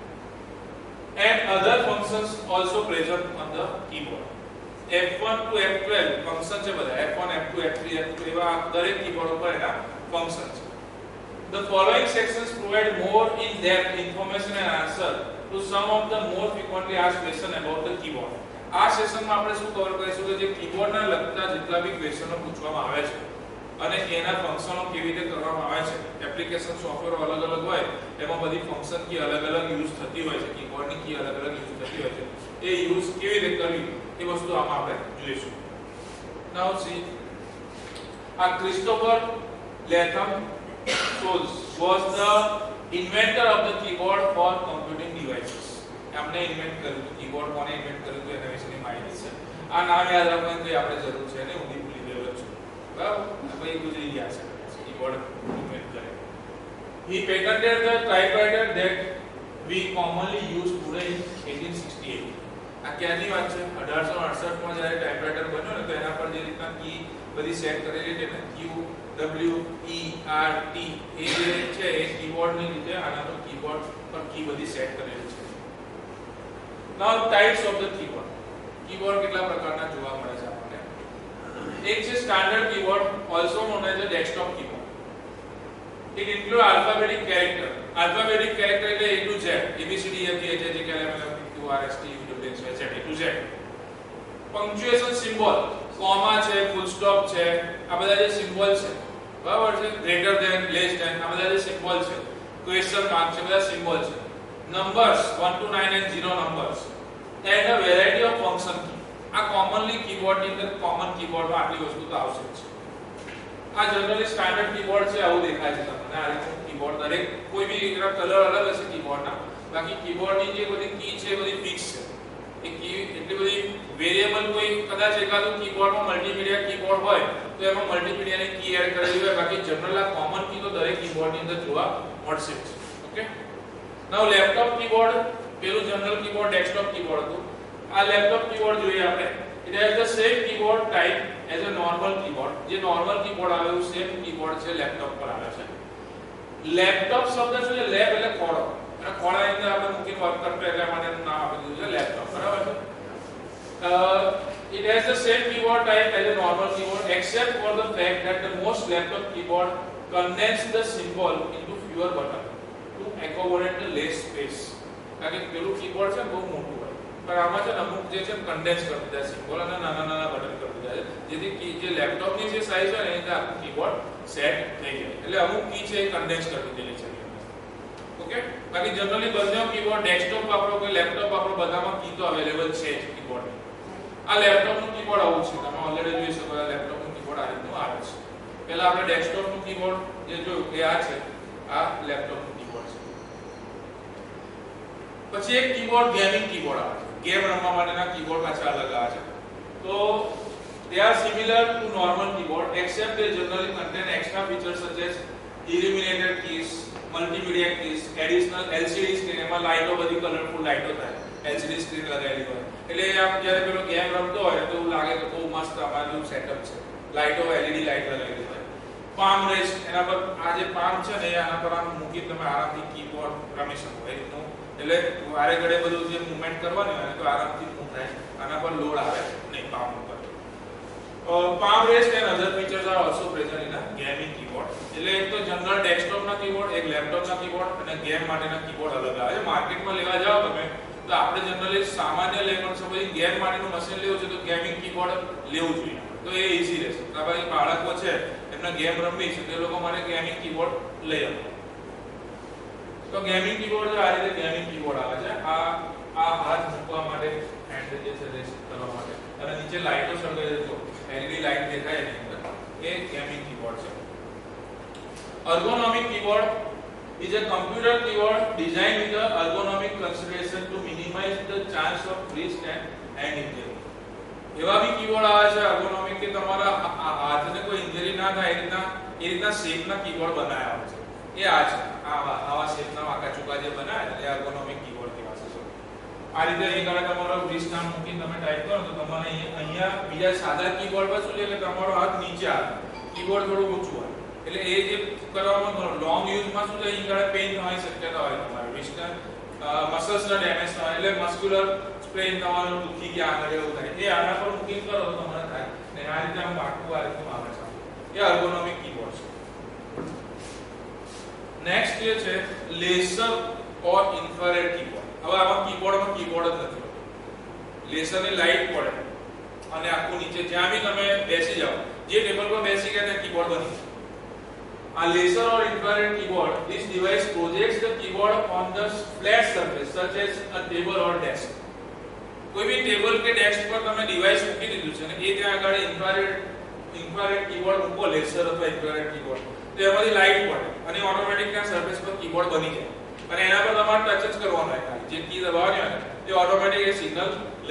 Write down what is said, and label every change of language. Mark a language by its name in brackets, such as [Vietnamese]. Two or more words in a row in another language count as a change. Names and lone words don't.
[English] And other functions also present on the keyboard. F1 to F12 [Gujarati] ફંક્શન છે બધા. F1 F2 F3 F4 એવા દરેક કીબોર્ડ ઉપર એના ફંક્શન છે. [English] The following sections provide more in-depth information and answer to some of the more frequently asked questions about the keyboard. [Gujarati] આ સેશનમાં આપણે શું કવર કરીશું કે જે કીબોર્ડના લગતા જેટલા બી ક્વેશ્ચનો પૂછવામાં આવે છે અને એના ફંક્શનો કેવી રીતે કરવામાં આવે છે. [English] application software [Gujarati] અલગ અલગ હોય એમાં બધી [English] function key [Gujarati] અલગ અલગ યુઝ થતી હોય છે. કીબોર્ડની કી અલગ અલગ યુઝ થતી હોય છે. એ યુઝ કેવી રીતે કરવી એ વસ્તુ આમાં આપણે જોઈશું. [English] Now see Christopher Latham Scholes was the inventor of the keyboard for computing devices. [Gujarati] हमने इन्वेंट કર્યું કીબોર્ડ કોને ઇન્વેન્ટ કર્યું એના વિશેની માહિતી છે. આ નામ યાદ રાખવાની કોઈ આપણે જરૂર છે ને, હું ભૂલી ગયેલો છું. બરાબર, ભાઈ ગુજરી ગયા છે કીબોર્ડ ઇન્વેન્ટ કરે. [English] He patented the typewriter that we commonly use today in 1868. [Gujarati] આ ક્યાંની વાત છે? 1868 માં જ્યારે ટાઇપરાઇટર બન્યો ને તો એના પર જે રીતના કી બધી સેટ કરેલી છે ને, Q W E R T એ જે છે એ કીબોર્ડની રીતે આના પર કીબોર્ડ પર કી બધી સેટ કરેલી છે. [English] Now types of the keyboard. [Gujarati] કીબોર્ડ કેટલા પ્રકારના જોવા મળે છે આપણને? એક છે [English] standard keyboard, also known as a desktop keyboard. It includes alphabetic character. Alphabetic character [Gujarati] એટલે [English] A to Z, [Gujarati] ABCD F G H I J K L M N O P Q R S T U V W X Y Z [English] A to Z. Punctuation symbol, [Gujarati] comma છે, [English] full stop [Gujarati] છે, આ બધા જે સિમ્બોલ છે, બરાબર છે, [English] greater than, less than, [Gujarati] આ બધા જે સિમ્બોલ છે, [English] question mark [Gujarati] છે, બધા સિમ્બોલ છે. [English] Numbers 1 to 9 and 0 numbers and a variety of function key. [Gujarati] આ [English] commonly keyboard [Gujarati] ની અંદર [English] common keyboard [Gujarati] માં આટલી વસ્તુ તો આવશે જ. આ જનરલી [English] standard keyboard [Gujarati] છે, આવું દેખાય છે તમને. આ રીતનું કીબોર્ડ દરેક કોઈ બી એના કલર અલગ હશે કીબોર્ડના, બાકી કીબોર્ડની જે બધી કી છે એ બધી ફિક્સ છે. એ કી એટલી બધી વેરિએબલ, કોઈ કદાચ એકાદું કીબોર્ડમાં [English] multimedia keyboard [Gujarati] હોય તો એમાં મલ્ટીમીડિયાની કી એડ કરેલી હોય, બાકી જનરલ આ [English] common key [Gujarati] તો દરેક કીબોર્ડની અંદર જોવા મળશે જ. [English] okay, now laptop keyboard, [Gujarati] પેલું [English] general keyboard desktop keyboard [Gujarati] હતું. આ [English] laptop keyboard [Gujarati] જોઈએ આપણે. [English] It has the same keyboard type as a normal keyboard. [Gujarati] જે [English] normal keyboard [Gujarati] આવે એવું [English] same keyboard [Gujarati] છે લેપટોપ પર આવે છે. લેપટોપ શબ્દ શું છે? લેપ એટલે ખોળો, અને ખોળાની અંદર આપણે મૂકીને વર્ક કરતો એટલે માટે નામ આપી દીધું છે લેપટોપ, બરાબર છે. [English] It has the same keyboard type as a normal keyboard except for the fact that the most laptop keyboard condense the symbol into fewer buttons to accommodate the less space. [Gujarati] કારણ કે પેલું કીબોર્ડ છે બહુ મોટું હોય, પણ આમાં છે અમુક જે છે કન્ડેન્સ કરી દીધા સિમ્બોલ અને નાના નાના બટન કરી દીધા છે, જેથી કી જે લેપટોપની જે સાઈઝ હોય ને એની અંદર આખું કીબોર્ડ સેટ થઈ જાય. એટલે અમુક કી છે એ કન્ડેન્સ કરી દીધેલી છે. ઓકે, બાકી જનરલી બંને કીબોર્ડ ડેસ્કટોપ વાપરો કે લેપટોપ વાપરો બધામાં કી તો અવેલેબલ છે જ કીબોર્ડની. આ લેપટોપનું કીબોર્ડ આવું છે, તમે ઓલરેડી જોઈ શકો. આ લેપટોપનું કીબોર્ડ આ રીતનું આવે છે. પહેલા આપણે ડેસ્કટોપનું કીબોર્ડ જે જોયું એ આ છે, આ લેપટોપનું કીબોર્ડ છે. પછી એક [English] keyboard gaming keyboard [Gujarati] આવે છે. ગેમ રમવા માટેના કીબોર્ડ પાછા અલગ આવે છે. [English] તો they are similar to normal keyboard except they generally contain extra features such as illuminated keys, multimedia keys, additional LCD screen. [Gujarati] એમાં લાઈટો બધી કલરફુલ લાઈટો થાય, [English] LCD screen [Gujarati] લગાવેલી હોય એટલે આમ જ્યારે પેલો ગેમ રમતો હોય તો એવું લાગે કે બહુ મસ્ત અમારું સેટઅપ છે. લાઈટો [English] LED light [Gujarati] લગાવેલી હોય. [English] palm rest, [Gujarati] એના પર આ જે પામ છે ને આના પર આમ મૂકી તમે આરામથી કીબોર્ડ રમી શકો એ રીતનું. એટલે વારે ઘડે બધું જે મૂવમેન્ટ કરવાની હોય તો આરામથી મૂવ થાય, આના પર લોડ આવે નહીં પામ ઉપર. [English] palm rest and other features are also present in a gaming keyboard. [Gujarati] એટલે એક તો જનરલ ડેસ્કટોપના કીબોર્ડ, એક લેપટોપના કીબોર્ડ અને ગેમ માટેના કીબોર્ડ અલગ આવે છે. માર્કેટમાં લેવા જાવ તમે તો આપણે જનરલી સામાન્ય લેવલ સપોઝ ગેમ માટેનું મશીન લેવું છે તો [English] gaming keyboard [Gujarati] લેવું જોઈએ, તો એ ઈઝી રહેશે. તમારી બાળકો છે એમને ગેમ રમવી છે તે લોકો માટે [English] gaming keyboard [Gujarati] લઈ આવો. તો [English] gaming keyboard [Gujarati] જો આ રીતે [English] gaming keyboard [Gujarati] આવે છે. આ હાથ મૂકવા માટે, હેન્ડ જે છે રેસ્ટ કરવા માટે, અને નીચે લાઈટો સળગાવી દો, [English] LED light [Gujarati] દેખાય એની અંદર, એ [English] gaming keyboard [Gujarati] છે. [English] Ergonomic keyboard is a computer keyboard designed with the ergonomic consideration to minimize the chance of wrist and hand injury. [Gujarati] એવા બી કીબોર્ડ આવે છે ergonomic કે તમારા હાથને કોઈ ઇન્જરી ના થાય એ રીતના શેપના કીબોર્ડ બનાવ્યા હોય છે. એ આ છે, આવા શેપના વાંકા ચૂકા જે બનાવ્યા છે એ [English] ergonomic keyboard [Gujarati] કહેવાય છે. આ રીતે અહીં આગળ તમારો wrist આમ મૂકીને તમે ટાઈપ કરો તો તમારે અહીંયા બીજા સાદા કીબોર્ડ પર શું છે કે તમારો હાથ નીચે આવે, કીબોર્ડ થોડું ઊંચું હોય, એટલે એ જે કરવામાં [English] long use [Gujarati] શું છે અહીં આગળ પેઇન થવાની શક્યતા હોય, તમારે wrist મસલ્સના ડેમેજ થાય એટલે [English] muscular strain [Gujarati] થવાનું, દુખી ગયા આગળ એવું થાય. એ આના પર મૂકીને કરો તો તમારે થાય ને. આ રીતે આમ વાંકું આ રીતનું આવે છે. એ [English] ergonomic keyboard [Gujarati] છે. નેક્સ્ટ જે છે [English] laser or infrared keyboard. [Gujarati] હવે આમાં કીબોર્ડમાં કીબોર્ડ જ નથી હોતો, લેસરની લાઈટ પડે અને આખું નીચે જ્યાં બી તમે બેસી જાઓ, જે ટેબલ પર બેસી ગયા ત્યાં કીબોર્ડ બની જાય. [English] A laser or infrared keyboard, this device projects the keyboard on the flat surface such as a table or desk. [Gujarati] કોઈ બી ટેબલ કે ડેસ્ક પર તમે ડિવાઇસ મૂકી દીધું છે ને એ ત્યાં આગળ [English] infrared infrared keyboard [Gujarati] મૂકો, લેસર અથવા [English] infrared keyboard, [Gujarati] તો એમાંથી લાઇટ પડે અને ઓટોમેટિક ત્યાં સરફેસ પર કીબોર્ડ બની જાય અને એના પર તમારે ટચ જ કરવાનું હોય ખાલી, જે કી દબાવવાની હોય ને એ ઓટોમેટિક એ સિગ્નલ લે.